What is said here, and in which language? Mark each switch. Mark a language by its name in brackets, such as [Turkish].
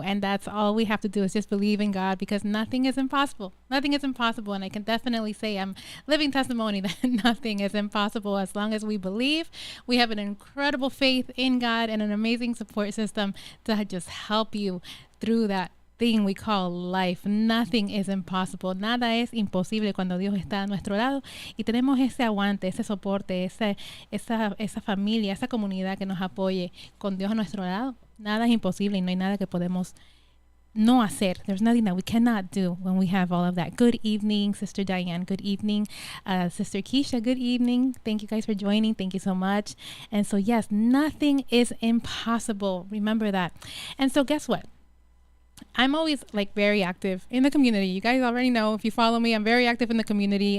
[English] And that's all we have to do is just believe in God, because nothing is impossible. Nothing is impossible. And I can definitely say I'm living testimony that nothing is impossible as long as we believe. We have an incredible faith in God and an amazing support system to just help you through that thing we call life. Nothing is impossible. [Spanish] Nada es imposible cuando Dios está a nuestro lado y tenemos ese aguante, ese soporte, esa familia, esa comunidad que nos apoye con Dios a nuestro lado. Nada es imposible y no hay nada que podemos no hacer. [English] There's nothing that we cannot do when we have all of that. Good evening, Sister Diane. Good evening, Sister Keisha. Good evening. Thank you guys for joining. Thank you so much. And so, yes, nothing is impossible. Remember that. And so guess what? I'm always very active in the community. You guys already know, if you follow me, I'm very active in the community.